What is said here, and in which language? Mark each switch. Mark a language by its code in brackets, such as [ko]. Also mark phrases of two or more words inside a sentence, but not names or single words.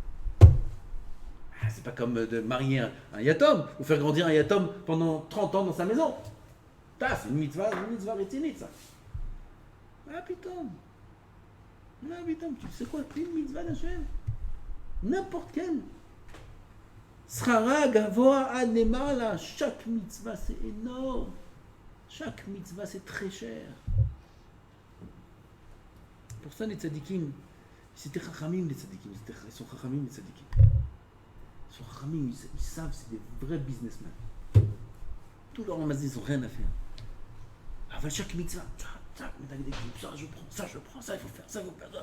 [fr] C'est pas comme de marier un yatom ou faire grandir un yatom pendant 30 ans dans sa maison. C'est une mitzvah rétinite ça. Ah putain. Ah putain, tu sais quoi, une mitzvah d'Hachem. N'importe quelle. [he] שכרה גבוה עד למעלה. [fr] Chaque mitzvah c'est énorme. Chaque mitzvah c'est très cher. Pour ça les tzadikim, c'était chachamim les tzadikim, ils sont chachamim les tzadikim. Ils sont chachamim, ils savent, c'est des vrais businessmen. Tous leurs ramazis, ils n'ont rien à faire. Avant chaque mitzvah, ça je prends, ça il faut faire, ça il faut faire, ça.